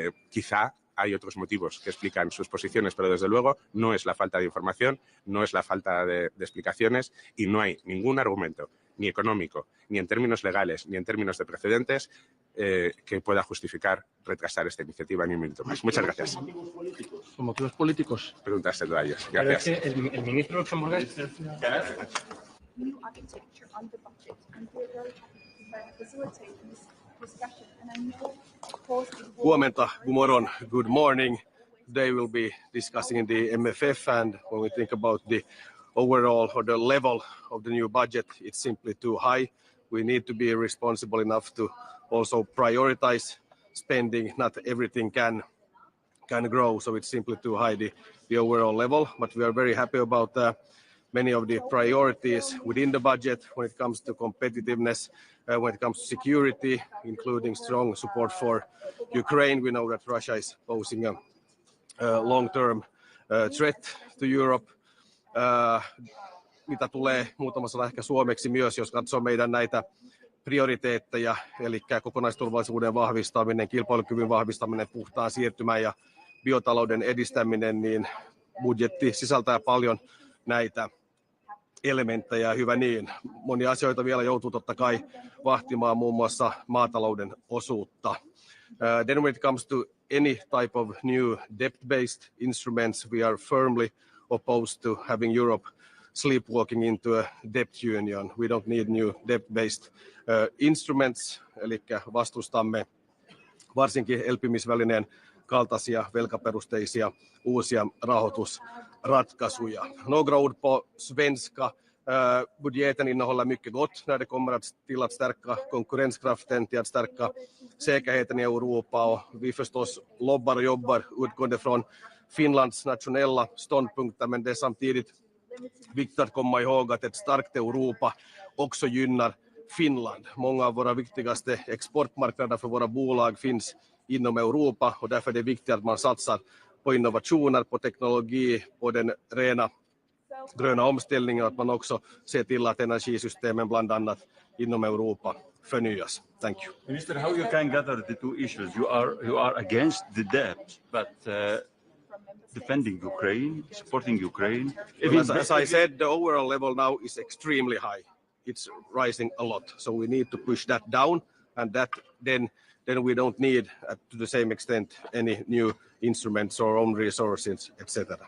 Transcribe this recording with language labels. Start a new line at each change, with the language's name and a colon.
Spanish: Quizá hay otros motivos que explican sus posiciones, pero desde luego no es la falta de información, no es la falta de explicaciones y no hay ningún argumento, ni económico, ni en términos legales, ni en términos de precedentes, que pueda justificar retrasar esta iniciativa ni un minuto más. Muchas gracias. ¿Por motivos políticos? Pregúntaselo a ellos. Gracias. Pero es que el ministro luxemburgués...
English: New architecture on the budget, and we're very happy to facilitate this discussion. And I know, of course,
Finnish: Huomenta,
Swedish: gumorron,
English: good morning. Today we'll be discussing the MFF, and when we think about the overall or the level of the new budget, it's simply too high. We need to be responsible enough to also prioritize spending. Not everything can grow, so it's simply too high, the overall level. But we are very happy about many of the priorities within the budget when it comes to competitiveness, when it comes to security, including strong support for Ukraine. We know that Russia is posing a long-term threat to Europe.
Finnish: Mitä tulee muutama sana ehkä suomeksi myös, jos katsoo meidän näitä prioriteetteja, eli kokonaisturvallisuuden vahvistaminen, kilpailukyvyn vahvistaminen, puhtaan siirtymän ja biotalouden edistäminen, niin budjetti sisältää paljon näitä elementtejä, hyvä niin. Monia asioita vielä joutuu totta kai vahtimaan, muun muassa maatalouden osuutta.
English: Then when it comes to any type of new debt-based instruments, we are firmly opposed to having Europe sleepwalking into a debt union. We don't need new debt-based instruments,
Finnish: eli vastustamme varsinkin elpymisvälineen kaltaisia velkaperusteisia uusia rahoitusratkaisuja.
Swedish: Några ord på svenska. Budgeten innehåller mycket gott när det kommer till att stärka konkurrenskraften, till att stärka säkerheten i Europa, och vi förstås lobbar och jobbar utgående från Finlands nationella ståndpunkter, men det är samtidigt viktigt att komma ihåg att ett starkt Europa också gynnar Finland. Många av våra viktigaste exportmarknader för våra bolag finns inom Europa, och därför är det viktigt att man satsar på innovationer, på teknologi, på den rena gröna omställningen, och att man också ser till att energisystemen bland annat inom Europa förnyas.
English: Thank you. Minister, how you can gather the two issues? You are against the debt, but defending Ukraine, supporting Ukraine. As I said, the overall level now is extremely high. It's rising a lot, so we need to push that down, and that then we don't need, to the same extent, any new instruments or own resources, etc.